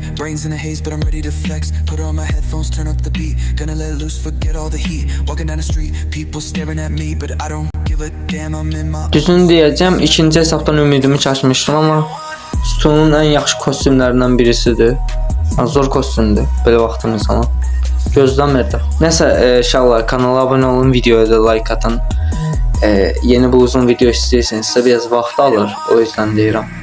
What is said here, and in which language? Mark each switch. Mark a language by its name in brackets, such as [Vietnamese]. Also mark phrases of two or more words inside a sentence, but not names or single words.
[English] Brains in a haze, but I'm ready to flex. Put on my headphones, turn up the beat. Gonna let loose, forget all the heat. Walking down the street, people staring at me, but I don't give a damn, I'm in my. [Azerbaijani] Düzünü deyəcəm, ikinci hesabdan ümidimi çəkmişdim, amma Stonun ən yaxşı kostümlərindən birisidir. Zor kostümdür belə vaxtımız zaman. Gözləmirdim. Nəsə, inşallah kanala abunə olun, videoya da like atın. Yeni bu uzun video istəyirsinizsə biraz vaxt alır, [Turkish] o yüzden [Azerbaijani] deyirəm.